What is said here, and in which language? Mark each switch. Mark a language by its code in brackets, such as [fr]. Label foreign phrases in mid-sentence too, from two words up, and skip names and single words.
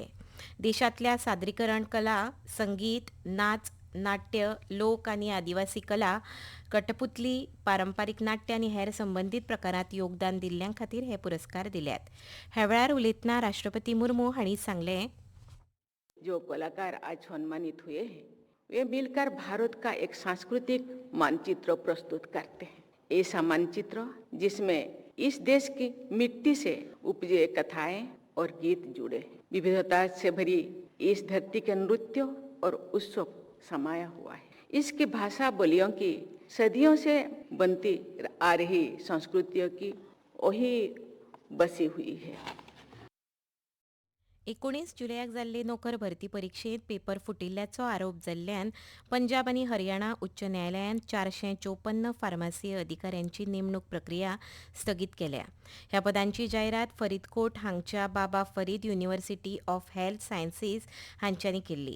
[kok] देशांतल्या सादरीकरण कला, संगीत, नाच, नाट्य, लोक आनी आदिवासी कला, कठपुतली, पारंपारीक नाट्य आनी हेर संबंदीत प्रकारांत योगदान दिल्ल्यां खातीर हे पुरस्कार दिल्यात. ह्या वेळार उलयतना राष्ट्रपती मुर्मू हांणी सांगलें, [hi] जो कलाकार आज सम्मानित हुए हैं वे मिलकर भारत का एक सांस्कृतिक मानचित्र प्रस्तुत करते हैं। ऐसा मानचित्र जिसमें इस देश की मिट्टी से उपजे कथाएं और गीत जुड़े हैं। विविधता से भरी इस धरती के नृत्य और उत्सव समाया हुआ है। इसकी भाषा बोलियों की सदियों से बनती आ रही संस्कृतियों की वही बसी हुई है। [kok] 19 जुलयाक जाल्ले नोकर भरती परीक्षेत पेपर फुटिल्ल्याचो आरोप जाल्ल्यान पंजाब आनी हरियाणा उच्च न्यायालयान 454 फार्मासी अधिकाऱ्यांची नेमणूक प्रक्रिया स्थगीत केल्या. ह्या पदांची जायरात फरीदकोट हांगच्या बाबा फरीद युनिव्हर्सिटी ऑफ हेल्थ सायन्सीस हांच्यांनी केल्ली.